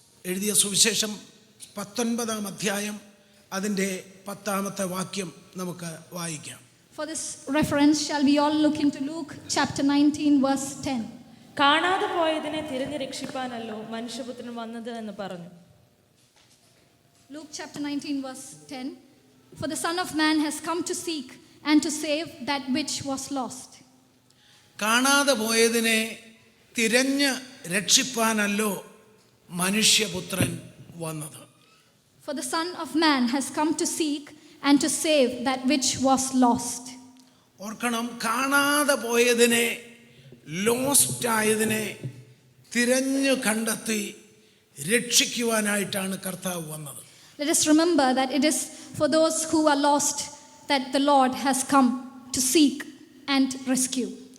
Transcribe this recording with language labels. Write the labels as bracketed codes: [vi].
[ml] എഴുതിയ സുവിശേഷം 19-ാം അധ്യായം അതിൻ്റെ 10-ാമത്തെ വാക്യം നമുക്ക് വായിക്കാം. [en] For this reference shall we all look into Luke chapter 19 verse 10. [ml] കാണാതെ പോയതിനെ തിരഞ്ഞു രക്ഷിപ്പാനല്ലോ മനുഷ്യപുത്രൻ വന്നത് എന്ന് പറഞ്ഞു. [en] Luke chapter 19 verse 10. For the Son of Man has come to seek and to save that which was lost. [ml] കാണാതെ പോയതിനെ തിരഞ്ഞ് രക്ഷിപ്പാനല്ലോ മനുഷ്യപുത്രൻ വന്നത്. [en] For the Son of Man has come to seek and to save that which was lost. [ml] ഓർക്കണം, കാണാതെ പോയതിനെ, lost ആയതിനെ തിരഞ്ഞു കണ്ടെത്തി രക്ഷിക്കുവാനായിട്ടാണ് കർത്താവ് വന്നത്. [en] Let us remember that it is for those who are lost that the Lord has come to seek and rescue.